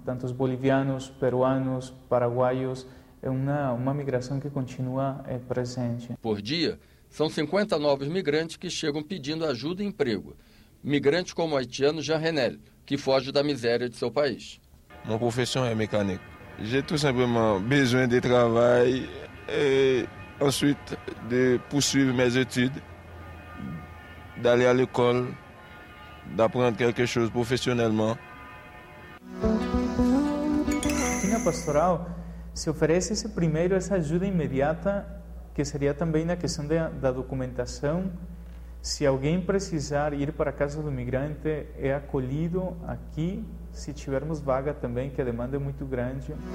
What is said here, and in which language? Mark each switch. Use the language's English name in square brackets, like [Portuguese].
[Portuguese] Tanto os bolivianos, peruanos, paraguaios, é uma migração que continua presente. Por dia, são 50 novos migrantes que chegam pedindo ajuda e emprego. Migrantes como o haitiano Jean Renel, que foge da miséria de seu país. Minha profissão é mecânica. [French] J'ai tout simplement besoin de travail et ensuite de poursuivre mes études, d'aller à l'école, d'apprendre quelque chose professionnellement. [Portuguese] Aqui na Pastoral se oferece essa ajuda imediata, que seria também na questão da documentação. Se alguém precisar ir para a casa do migrante, é acolhido aqui, se tivermos vaga também, que a demanda é muito grande.